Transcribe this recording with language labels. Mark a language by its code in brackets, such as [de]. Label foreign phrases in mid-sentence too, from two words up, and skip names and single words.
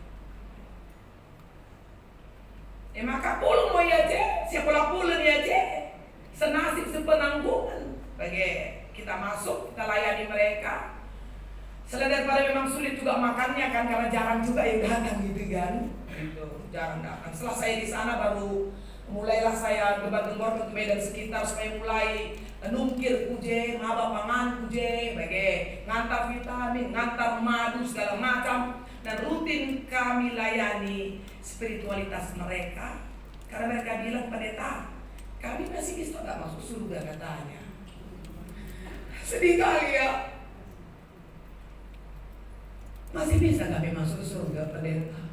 [id] Maka pulung mau ya je, siapa lah pulun ya je, senasib sepenanggungan. Bagi kita masuk, kita layani mereka. Selain daripada memang sulit juga makannya kan, karena jarang juga yang datang gitu kan. Gitu, jarang datang. Setelah saya di sana baru mulailah saya gebar-gembar ke Medan sekitar supaya mulai [btx] nungkir kuje, maba pangan kuje, [id] bagi ngantar vitamin, ngantar madu segala macam. Dan rutin kami layani spiritualitas mereka. Karena mereka bilang, pendeta, kami masih bisa gak masuk surga katanya. Sedih kali ya. Masih bisa kami masuk surga pendeta.